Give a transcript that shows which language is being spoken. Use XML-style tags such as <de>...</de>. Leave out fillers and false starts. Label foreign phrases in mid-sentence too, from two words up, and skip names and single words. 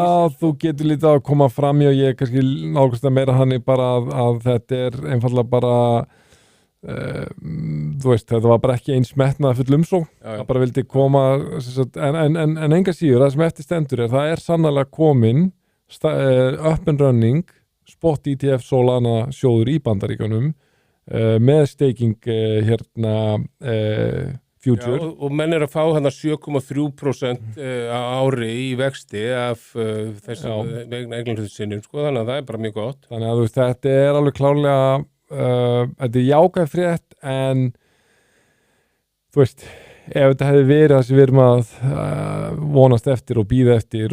<is>Já, þú getur lítið að koma fram og ég kannski nálgast að meira hann bara að þetta einfallega bara þú veist, þetta var bara ekki eins metnað full umsókn, það bara vildi koma en enga síður, það sem eftir stendur það sannarlega komin</is> <en>up and running</en> <is>spot ETF Solana sjóður í Bandaríkjunum með</is> <en>staking future.</en> <is>Já, og menn að fá hann 7,3% á ári í vexti af þessum eignarhlutarsinnum, sko, þannig að það er bara mjög gott. Þannig að þetta er alveg klárlega, þetta er jákvæð frétt, en þú veist, ef þetta hefði verið það sem við erum að vonast eftir og býða eftir</is>